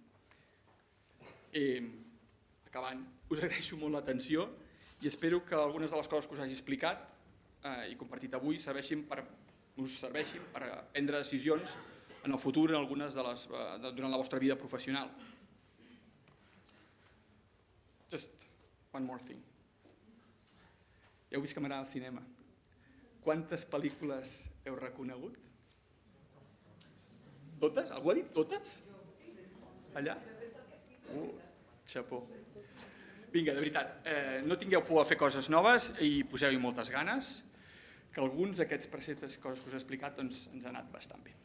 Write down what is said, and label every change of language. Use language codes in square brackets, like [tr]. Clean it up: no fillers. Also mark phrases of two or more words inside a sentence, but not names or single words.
[ca] Acabant, us agraeixo molt l'atenció i espero que algunes de les coses que us hagi explicat i compartit avui us serveixin per prendre decisions en el futur durant la vostra vida professional. [en] Just one more thing. [ca] Ja heu vist que m'agrada el cinema. quantes pel·lícules heu reconegut? Totes? Algú ha dit totes? Allà? Xapó. Vinga, de veritat, no tingueu por a fer coses noves i poseu-hi moltes ganes, que alguns d'aquests preceptes, coses que us he explicat, doncs, ens han anat bastant bé.